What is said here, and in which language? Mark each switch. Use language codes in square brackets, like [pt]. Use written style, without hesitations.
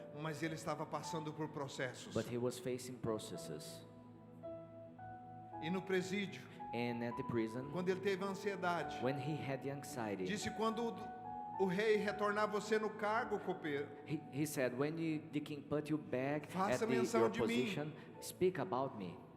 [pt] mas ele estava passando por processos. [en] but he was facing processes. [pt] E no presídio, [en] And at the prison, [pt] quando ele teve ansiedade, [en] when he had the anxiety, [pt] disse: quando o rei retornar você no cargo, copeiro, [en] he said, when the king put you back [pt] Faça [en] at [pt] menção [en] your [pt] de mim. [en] position, speak about me.